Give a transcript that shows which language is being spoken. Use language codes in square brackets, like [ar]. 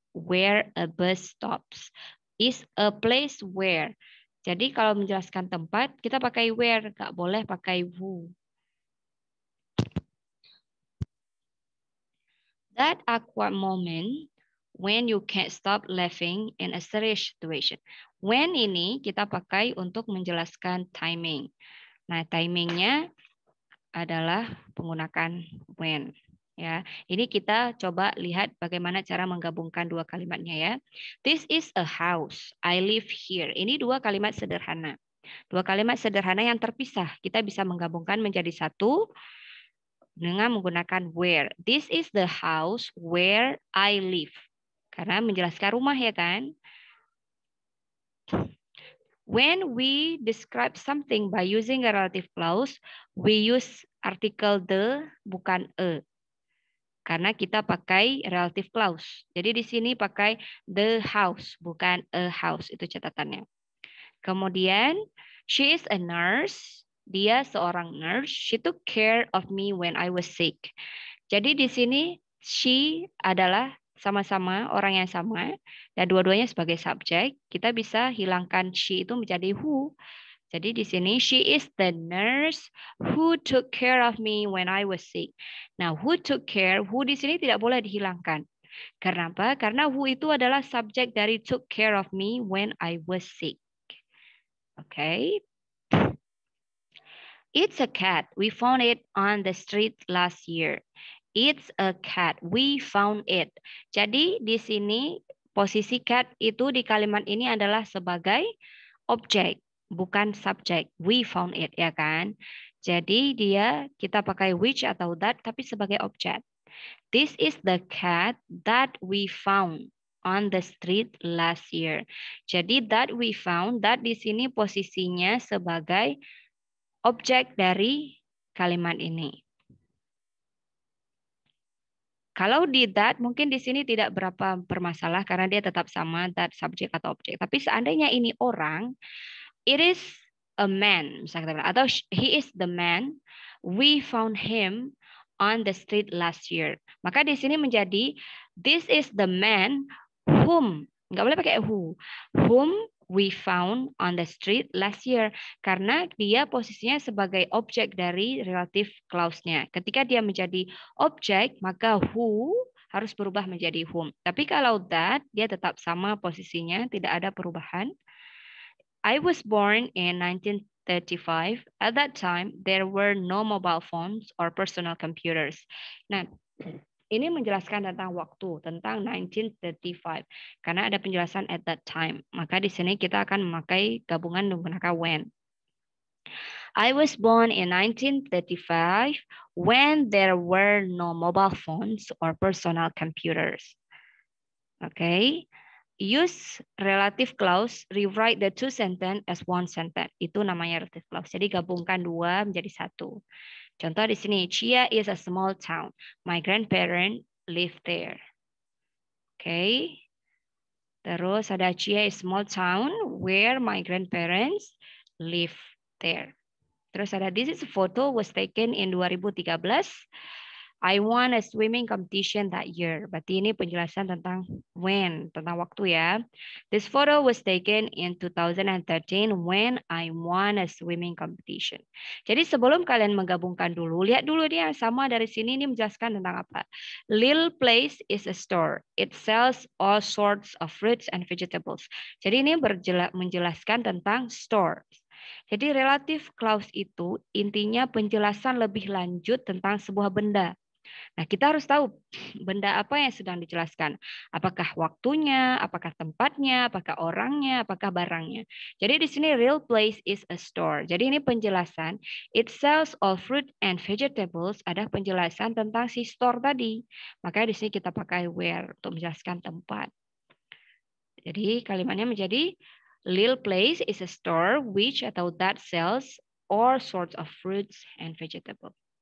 [en] Where a bus stops is a place where. [id] Jadi kalau menjelaskan tempat kita pakai where, nggak boleh pakai who. [en] That awkward moment when you can't stop laughing in a serious situation. [id] When ini kita pakai untuk menjelaskan timing. Nah, timingnya adalah menggunakan when. Ya, ini kita coba lihat bagaimana cara menggabungkan dua kalimatnya ya. [en] This is a house. I live here. [id] Ini dua kalimat sederhana. Dua kalimat sederhana yang terpisah. Kita bisa menggabungkan menjadi satu dengan menggunakan where. [en] This is the house where I live. [id] Karena menjelaskan rumah ya kan. [en] When we describe something by using a relative clause, we use article the, [id] bukan a. Karena kita pakai relative clause. Jadi di sini pakai the house, bukan a house. Itu catatannya. Kemudian, [en] she is a nurse. [id] Dia seorang [en] nurse. She took care of me when I was sick. [id] Jadi di sini she adalah sama-sama orang yang sama dan dua-duanya sebagai subjek. Kita bisa hilangkan she itu menjadi who. Jadi di sini [en] she is the nurse who took care of me when I was sick. [id] Nah, [en] who took care, [id] who di sini tidak boleh dihilangkan. Kenapa? Karena who itu adalah subjek dari [en] took care of me when I was sick. Okay. It's a cat. We found it on the street last year. It's a cat. We found it. [id] Jadi di sini Posisi cat itu di kalimat ini adalah sebagai objek, bukan subjek. [en] We found it, [id] ya kan? Jadi kita pakai which atau that tapi sebagai objek. [en] This is the cat that we found on the street last year. [id] Jadi [en] that we found, [id] that di sini posisinya sebagai objek dari kalimat ini. Kalau di that mungkin di sini tidak berapa bermasalah karena dia tetap sama that subjek atau objek. Tapi seandainya ini orang, [en] it is a man, [id] misalnya atau [en] he is the man, we found him on the street last year. [id] Maka di sini menjadi [en] this is the man whom, [id] nggak boleh pakai [en] whom we found on the street last year, [id] karena dia posisinya sebagai objek dari relative clause-nya. Ketika dia menjadi objek, maka who harus berubah menjadi whom. Tapi kalau that, dia tetap sama posisinya, tidak ada perubahan. [en] I was born in 1935. At that time, there were no mobile phones or personal computers. [id] Nah, ini menjelaskan tentang waktu, tentang 1935. Karena ada penjelasan [en] at that time. [id] Maka di sini kita akan memakai gabungan menggunakan when. [en] I was born in 1935 when there were no mobile phones or personal computers. Okay. Use relative clause, rewrite the two sentence as one sentence. [id] Itu namanya relative clause. Jadi gabungkan dua menjadi satu. [en] Contoh di sini, Chia is a small town. My grandparents live there. Okay. [id] Terus ada [en] Chia is a small town where my grandparents live there. [id] Terus ada [en] this is a photo was taken in 2013. I won a swimming competition that year. [id] Berarti ini penjelasan tentang when, tentang waktu ya. [en] This photo was taken in 2013 when I won a swimming competition. [id] Jadi sebelum kalian menggabungkan dulu, lihat dulu dia yang sama dari sini ini menjelaskan tentang apa. [en] Lil Place is a store. It sells all sorts of fruits and vegetables. [id] Jadi ini menjelaskan tentang store. Jadi relative clause itu intinya penjelasan lebih lanjut tentang sebuah benda. Nah, kita harus tahu benda apa yang sedang dijelaskan. Apakah waktunya, apakah tempatnya, apakah orangnya, apakah barangnya. Jadi di sini [en] real place is a store. [id] Jadi ini penjelasan. [en] It sells all fruit and vegetables. [id] Ada penjelasan tentang si store tadi. Makanya di sini kita pakai where untuk menjelaskan tempat. Jadi kalimatnya menjadi [en] real place is a store which atau that sells all sorts of fruits and vegetables.